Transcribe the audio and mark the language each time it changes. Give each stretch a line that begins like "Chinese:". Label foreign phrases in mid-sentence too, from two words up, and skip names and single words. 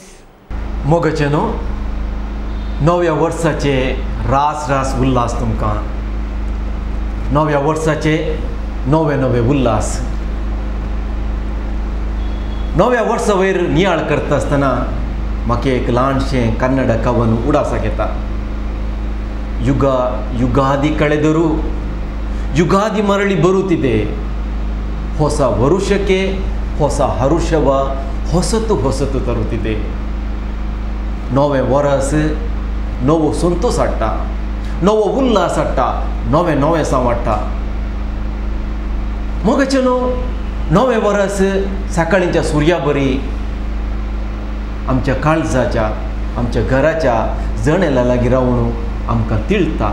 Konkani: मोगाचेनो नव्या वर्साचे रास उल्हास तुमकां. नव्या वर्साचे नवे उल्हास. नव्या वर्सा वयर नियाळ करता आसतना म्हाका एक ल्हानशें कन्नड कवन उडासाक येता.
Kannada: ಯುಗಾದಿ ಕಳೆದರೂ ಯುಗಾದಿ ಮರಳಿ ಬರುತ್ತಿದೆ. ಹೊಸ ವರುಷಕ್ಕೆ ಹೊಸ ಹರುಷವ ಹೊಸತು ತರುತ್ತಿದೆ.
Konkani: नवे वरस नवो संतोष हाडटा, नवो उल्हास हाडटा, नवे सांवाडटा. मोगाचेनो नवे वरस सकाळींच्या सुर्या बरी आमच्या काळजाच्या आमच्या घराच्या जणेला लागीं रावून आमकां तिळता.